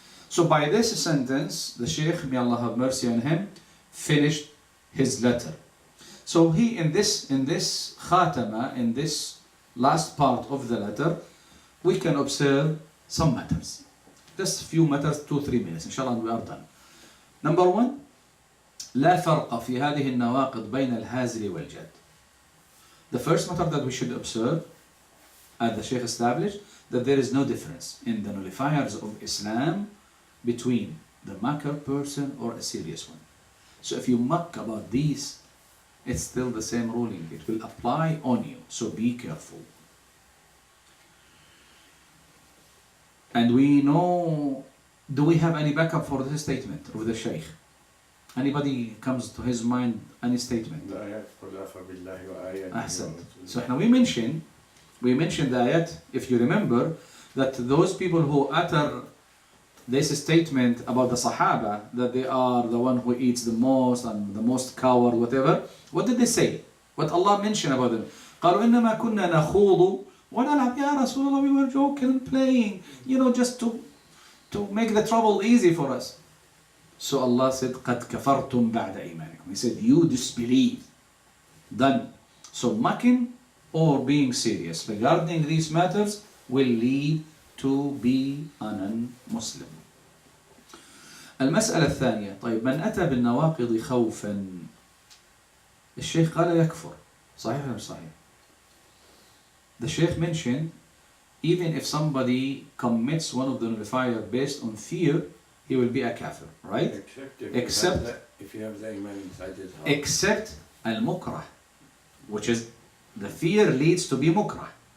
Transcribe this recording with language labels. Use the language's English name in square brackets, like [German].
[English] So by this sentence, the Shaykh, may Allah have mercy on him, finished his letter. So he, in this khatama, in this last part of the letter, we can observe some matters. Just a few matters, 2-3 minutes, inshallah, and we are done. Number one, [Arabic] لا فرق في هذه النواقض بين الهازل والجد. [English] The first matter that we should observe, as the Shaykh established, that there is no difference in the nullifiers of Islam between the mocker person or a serious one. So if you mock about these, it's still the same ruling. It will apply on you. So be careful. And we know, do we have any backup for this statement of the Shaykh? Anybody comes to his mind, any statement? Ahsan. So now we mentioned the ayat, if you remember, that those people who utter this statement about the Sahaba, that they are the one who eats the most and the most coward, whatever, what did they say? What Allah mentioned about them? [Arabic] قالوا إنما كنا نخوض ونلعب يا رسول الله, [English] we were joking and playing, just to make the trouble easy for us. So Allah said, [Arabic] قد كفرتم بعد إيمانكم. [English] He said, you disbelieve. Done. So mocking or being serious regarding these matters will lead to be a non-Muslim. [Arabic] المسألة الثانية, طيب من أتى بالنواقض خوفا, الشيخ قال يكفر, صحيح ولا مش صحيح? [English] The Shaykh mentioned, even if somebody commits one of the nullifier based on fear, he will be a kafir, right? Except if you have the iman inside his heart. Except al-mukrah, which is the fear leads to be mukrah.